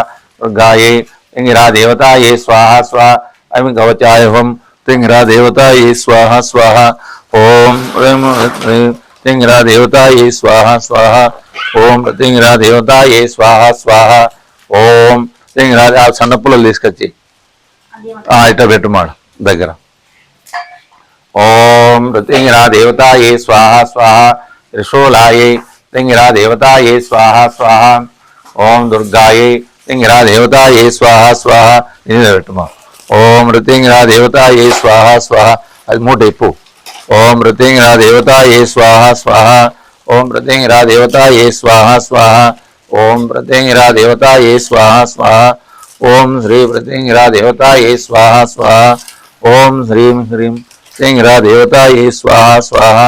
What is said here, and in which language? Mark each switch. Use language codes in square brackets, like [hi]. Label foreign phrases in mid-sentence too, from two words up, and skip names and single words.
[sa] दुर्गायै तिंगिरा देवतायै स्वाहा स्वाहा। ऐं कवचाय हुं तिंगिरा देवतायै स्वाहा स्वाहा। ओम ह्रीं तिंगिरा देवतायै स्वाहा स्वाहा। ओम तिंगिरा देवतायै स्वाहा स्वाहा। [te] ओम तिंगिरा సన్న పుల్లలు తీసుకొచ్చి ఇట్లా పెట్టుమాడు దగ్గర। [sa] ओम तिंगिरा देवतायै स्वाहा स्वाहा। त्रिशूलायै तिंगिरा देवतायै स्वाहा स्वाहा। ओम दुर्गायै तिंगिरा देवतायै स्वाहा स्वाहा। ओम तिंगिरा देवतायै स्वाहा स्वाहा। [te] అది మూట ఇప్పు। [sa] ओम तिंगिरा देवतायै स्वाहा स्वाहा। ओम तिंगिरा देवतायै स्वाहा स्वाहा। ओम तिंगिरा देवतायै स्वाहा स्वाहा। ओम श्री तिंगिरा देवतायै स्वाहा स्वाहा। ओम श्रीं श्रीं तिंगिरा देवतायै स्वाहा स्वाहा।